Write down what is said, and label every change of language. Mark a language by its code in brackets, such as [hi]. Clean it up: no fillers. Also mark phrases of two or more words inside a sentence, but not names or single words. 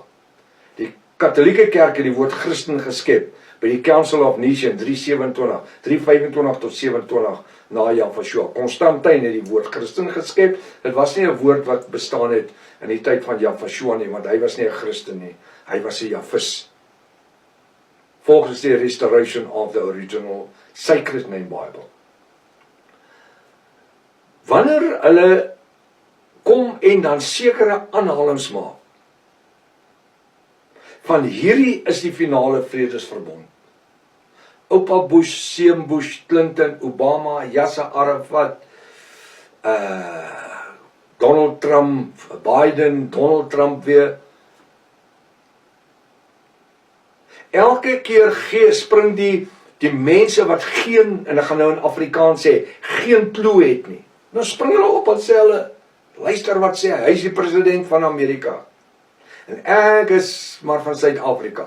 [af] Die Katolieke Kerk het die woord Christen geskep by die Council of Nations 325 tot 27 na Jahweh. Konstantin het die woord Christen geskep. Dit was nie 'n woord wat bestaan het in die tyd van Jahweh nie, want hy was nie 'n Christen nie. Hy was 'n Javis. Volgens die restoration of the original Sacred Name Bible. Wanneer hulle kom en dan sekere aanhalings maak van hierdie is die finale vredesverbond. Oupa Bush, Seun Bush, Clinton, Obama, Yasser Arafat, Donald Trump, Biden, Donald Trump weer. Elke keer spring die mense wat geen, en ek gaan nou in Afrikaans sê, geen klou het nie. Nou spring hulle op en sê hulle, luister wat sê hy is die president van Amerika. En ek is maar van Suid-Afrika.